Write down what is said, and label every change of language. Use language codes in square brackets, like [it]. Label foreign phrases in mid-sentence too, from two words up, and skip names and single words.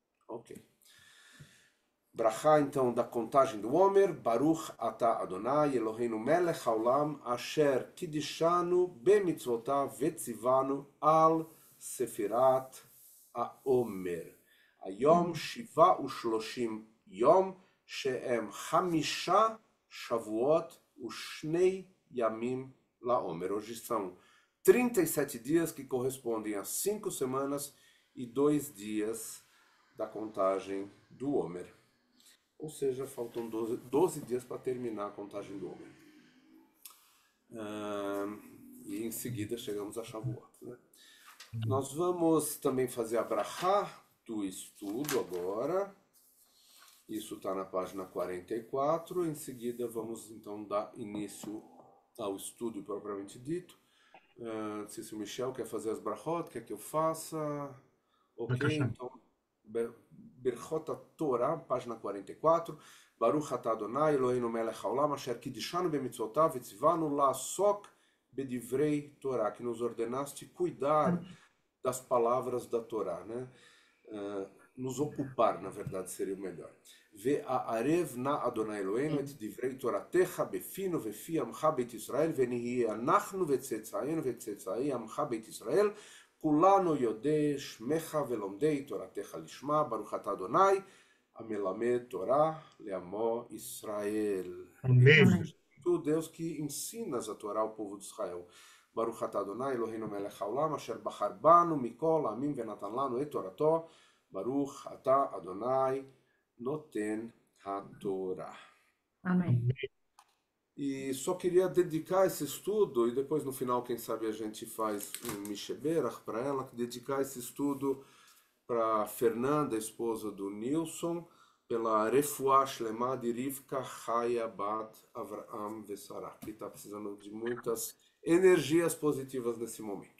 [pt] Ok. Brachá, então, da contagem do Homer. [he] ברוך אתה אדוני אלוהינו מלך העולם אשר קידשנו במצוותיו וציוונו על ספירת העומר. היום 37 יום, שהם 5 שבועות ו2 ימים לעומר. [pt] Hoje são 37 dias que correspondem a 5 semanas e 2 dias da contagem do Homer. Ou seja, faltam 12 dias para terminar a contagem do Homer. E em seguida chegamos a Shavuot, né? Nós vamos também fazer a brachá do estudo agora. Isso está na página 44. Em seguida vamos então dar início ao estudo propriamente dito. Não sei se o Michel quer fazer as brachot, quer que eu faça. Ok, então [he] ברכות תורה, [pt] página 44. [he] ברוך אתה אדוני אלוהינו מלך העולם אשר קידשנו במצוותיו וציוונו לעסוק בדברי תורה, [pt] que nos ordenaste cuidar das palavras da Torá, né? Nos ocupar, na verdade, seria o melhor. [he] והערב נא אדוני אלוהינו את דברי תורתך בפינו ובפי עמך בית ישראל ונהיה אנחנו וצאצאינו וצאצאי עמך בית ישראל כולנו יודעי שמך ולומדי תורתך לשמה, ברוך אתה אדוני, המלמד תורה לעמו Israel. [pt] Amém. Tu, Deus, que ensinas a Torá ao povo de Israel. [he] ברוך אתה אדוני אלוהינו מלך העולם אשר בחר בנו מכל עמים ונתן לנו את תורתו. ברוך אתה אדוני נותן התורה. [pt] Amém. E só queria dedicar esse estudo, e depois no final, quem sabe, a gente faz um Misheberach para ela, dedicar esse estudo para Fernanda, esposa do Nilson, pela [he] רפואה שלמה [pt] de Rivka Chaya Bat Avraham Vesarah, que está precisando de muitas energias positivas nesse momento.